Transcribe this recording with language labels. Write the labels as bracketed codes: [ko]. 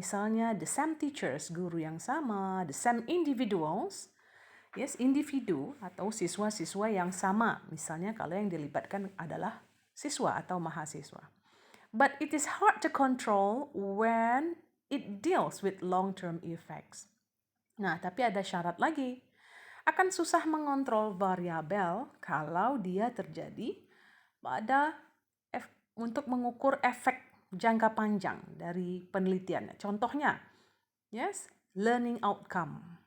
[id] Misalnya [en] the same teachers, [id] guru yang sama, [en] the same individuals, [id] individu atau siswa-siswa yang sama. Misalnya kalau yang dilibatkan adalah siswa atau mahasiswa. [en] But it is hard to control when it deals with long-term effects. [id] Nah, tapi ada syarat lagi. Akan susah mengontrol variabel kalau dia terjadi pada untuk mengukur efek jangka panjang dari penelitian. Contohnya, learning outcome.